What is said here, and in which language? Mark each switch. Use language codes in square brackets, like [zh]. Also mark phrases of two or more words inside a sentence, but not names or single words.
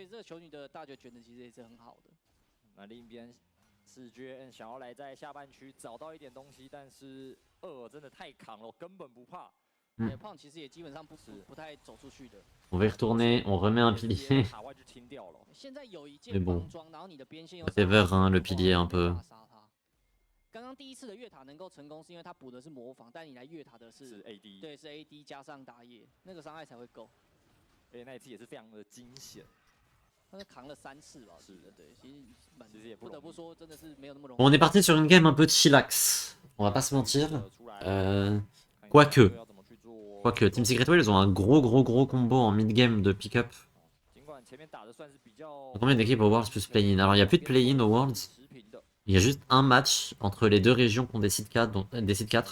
[fr] On va y retourner, on remet un pilier. Mais bon, whatever, hein, le pilier un peu. [zh] 刚刚第一次的越塔能够成功，是因为他补的是魔法，但你来越塔的是 AD， 对，是 AD 加上打野，那个伤害才会够。而且那一次也是非常的惊险，他是扛了3次吧？是的，对，其实也不得不说，真的是没有那么容易。 [fr] Bon, on est parti sur une game un peu chillax, on va pas se mentir. Quoique, Team Secret Wales ils ont un gros combo en [en] mid game [fr] de pick-up. Combien d'équipes au Worlds plus play-in? Alors il n'y a plus de play-in au Worlds. Il y a juste un match entre les deux régions qui ont décide 4.